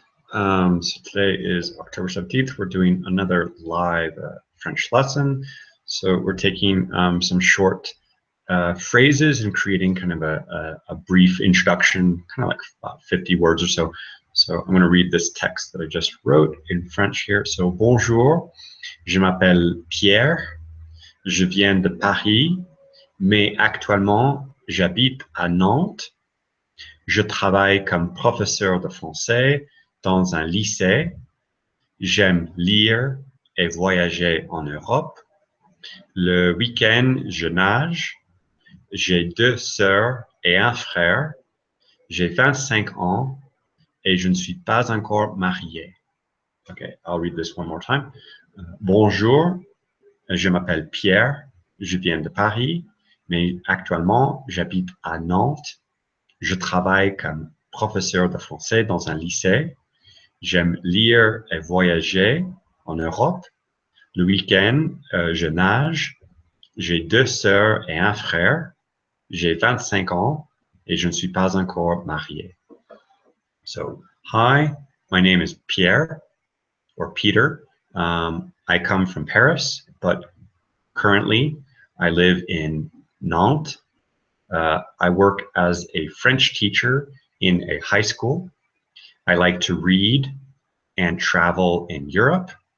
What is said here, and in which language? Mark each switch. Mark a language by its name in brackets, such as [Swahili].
[English] So today is October 17th. We're doing another live French lesson. So we're taking some short phrases and creating kind of a brief introduction, kind of like about 50 words or so. So I'm going to read this text that I just wrote in French here. [French] So bonjour, je m'appelle Pierre, je viens de Paris, mais actuellement j'habite à Nantes. Je travaille comme professeur de français dans un lycée. J'aime lire et voyager en Europe. Le week-end, je nage. J'ai deux sœurs et un frère. J'ai 25 ans et je ne suis pas encore marié. [English] Okay, I'll read this one more time. [French] Bonjour, je m'appelle Pierre. Je viens de Paris, mais actuellement, j'habite à Nantes. Je travaille comme professeur de français dans un lycée. J'aime lire et voyager en Europe. Le week-end, je nage. J'ai deux sœurs et un frère. J'ai 25 ans et je ne suis pas encore marié. [English] So, hi, my name is Pierre or Peter. I come from Paris, but currently I live in Nantes. I work as a French teacher in a high school. I like to read and travel in Europe.